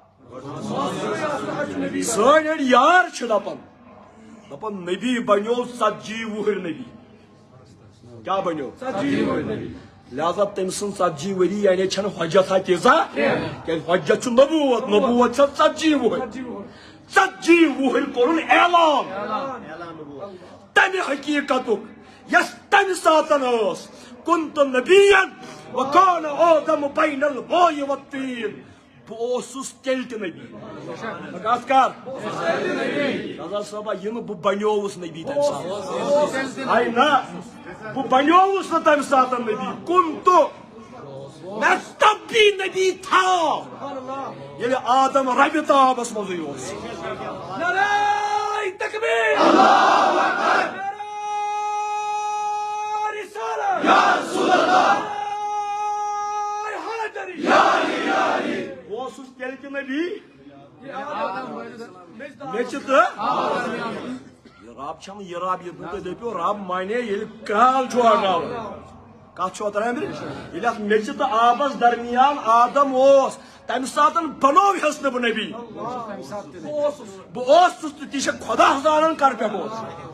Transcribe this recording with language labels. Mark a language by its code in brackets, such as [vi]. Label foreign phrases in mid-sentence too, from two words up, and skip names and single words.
[ks] سٲنۍ أڑۍ یار چھِ دپان نبی بنیو 40 وُہٕرۍ نبی کیا بنیو لہذا تم سن 40 ؤری یعنی چھنہٕ حجت تیٖژاہ کیازِ حجت چھُ نبوت چھِ 40 وُہٕرۍ 40 وُہٕرۍ کوٚرُن اعلان تمہِ حقیٖقتُک یس تمہِ ساتن ٲس [ar] كنت نبيا وكان آدم بين الماء والطين [ks] بہٕ اوسُس تیٚلہِ تہِ نبی کتھ کر رضا صٲبا یہِ نہٕ بہٕ بنیووُس نبی تمہِ ساتہٕ ہاے نہ بہٕ بنیووُس نہٕ تمہِ ساتہٕ نبی کُنتُ مےٚ تبدی نبی تھاو ییٚلہِ آدم ربہِ تابس منٛزٕے اوس [ur] نعرے تکبیر [ar] اللہ اکبر [ks] اوسُس تیٚلہِ تہِ نبی مےٚ چھِ تہٕ یہِ رب چھم یہِ رب یہِ تُہۍ دٔپِو رب مانے ییٚلہِ کرٛال چھُ آگاوُن کتھ چھُوا تران ییٚلہِ اتھ میٚژِ تہٕ آبس درمیان آدم اوس تمہِ ساتن بنووہس نہٕ بہٕ نبی بہٕ اوسُس تہٕ تہِ چھِ خۄدا زانان کر پٮ۪ٹھ اوس